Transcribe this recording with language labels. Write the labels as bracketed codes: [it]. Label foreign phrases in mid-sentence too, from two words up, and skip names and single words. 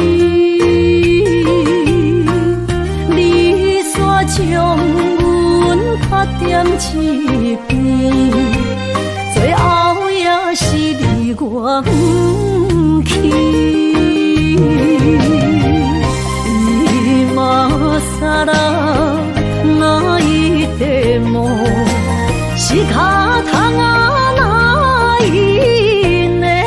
[nan] 你煞将阮拍点一边，最后也是离我不去。 [ja] 今ら泣いても仕方がないね。